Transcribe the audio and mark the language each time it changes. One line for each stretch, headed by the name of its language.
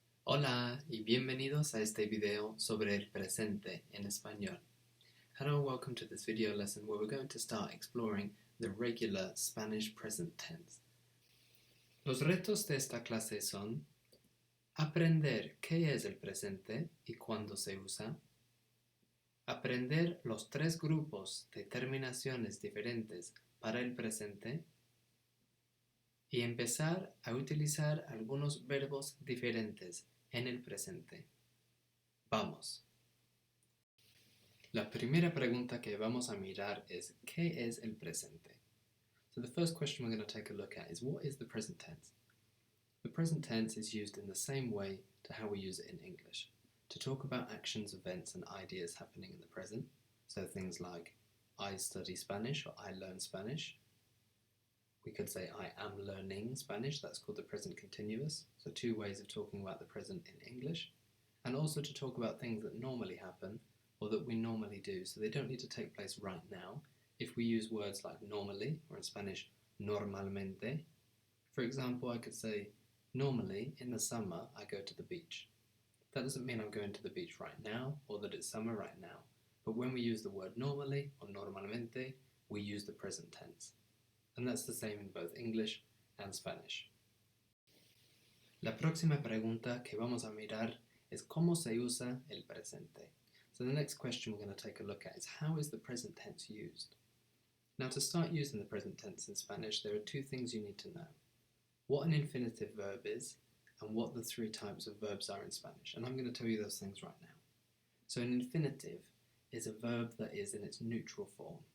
Spanish: Hola y bienvenidos a este video sobre el presente en español.
English: Hello and welcome to this video lesson where we're going to start exploring the regular Spanish present tense.
Spanish: Los retos de esta clase son aprender qué es el presente y cuándo se usa, aprender los tres grupos de terminaciones diferentes para el presente y empezar a utilizar algunos verbos diferentes en el presente. Vamos. La primera pregunta que vamos a mirar es ¿qué es el presente?
English: So the first question we're going to take a look at is what is the present tense? The present tense is used in the same way to how we use it in English, to talk about actions, events and ideas happening in the present. So things like I study Spanish or I learn Spanish. We could say I am learning Spanish, that's called the present continuous. So two ways of talking about the present in English. And also to talk about things that normally happen or that we normally do. So they don't need to take place right now. If we use words like normally, or in Spanish, normalmente. For example, I could say, normally in the summer I go to the beach. That doesn't mean I'm going to the beach right now or that it's summer right now. But when we use the word normally or normalmente, we use the present tense. And that's the same in both English and Spanish.
Spanish: La próxima pregunta que vamos a mirar es cómo se usa el presente.
English: So the next question we're going to take a look at is how is the present tense used? Now to start using the present tense in Spanish, there are two things you need to know. What an infinitive verb is and what the three types of verbs are in Spanish. And I'm going to tell you those things right now. So an infinitive is a verb that is in its neutral form.